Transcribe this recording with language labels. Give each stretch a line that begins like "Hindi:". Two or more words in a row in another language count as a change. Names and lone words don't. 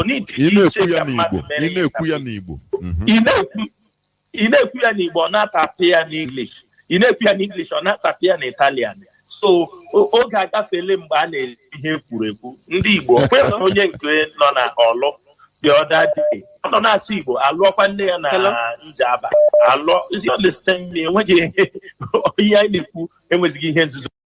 Igbo: na-ekwu ya n'Igbo ị na-ekwu ya n'Igbo ọ na-atapụ ya n'English ị na-ekwu ya n'English ọ na-atapụ ya n'Italian so oge agafele mgbe a na-ekwu ihe kwuru ekwu ndị Igbo kwere onye nke nọ na Ọlụ
English: the other day
Igbo: ọ nọ na-asụ Igbo alụọkwa nne ya na Njaba alụọ isi
English: understand me
Igbo: enweghị ihe anyị na-ekwu enwezighị ihe nzuzo